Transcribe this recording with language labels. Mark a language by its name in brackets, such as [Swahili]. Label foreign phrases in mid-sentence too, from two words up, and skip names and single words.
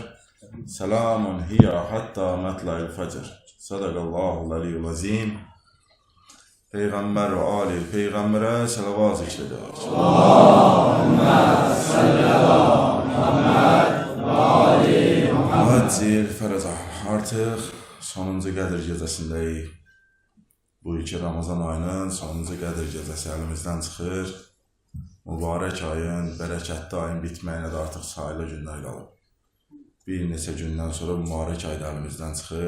[Arabic] سلام هي حتى مطلع الفجر. صدق الله العلي العظيم. [Azerbaijani] Peygamber ve ali peygambere salavat zikredir. [Arabic] اللهم صل على محمد وآل محمد. Həcir fərəzə. [Azerbaijani] Artıq sonuncu Qədir gecəsindəyik. Bu iki Ramazan ayının sonuncu Qədir gecəsi əlimizdən çıxır. Mübarək ayın, bərəkətli ayın bitməyinə də artıq sayılı günlər qalıb. Bir neçə gündən sonra mübarək ay da əlimizdən çıxır.